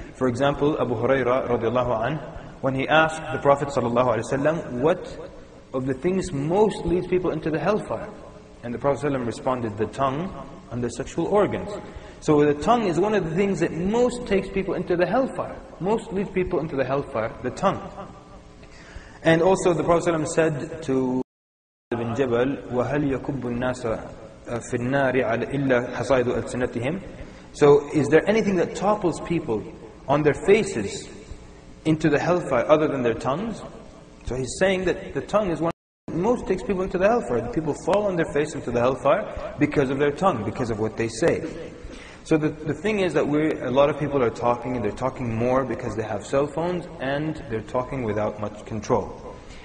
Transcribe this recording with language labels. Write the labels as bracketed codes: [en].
[en] For example, Abu Hurairah radiallahu anhu, when he asked the Prophet ﷺ, what of the things most leads people into the hellfire? And the Prophet ﷺ responded, the tongue and the sexual organs. So the tongue is one of the things that most takes people into the hellfire. Most leads people into the hellfire, the tongue. [ar] And also the Prophet ﷺ said to Ibn Jabal, وَهَلْ يَكُبُّ النَّاسَ فِي النَّارِ إِلَّا حَصَائِدُ أَلْسِنَتِهِمْ. [en] So is there anything that topples people on their faces into the hellfire other than their tongues? So he's saying that the tongue is one that most takes people into the hellfire. People fall on their face into the hellfire because of their tongue, because of what they say. So the thing is that a lot of people are talking, and they're talking more because they have cell phones, and they're talking without much control.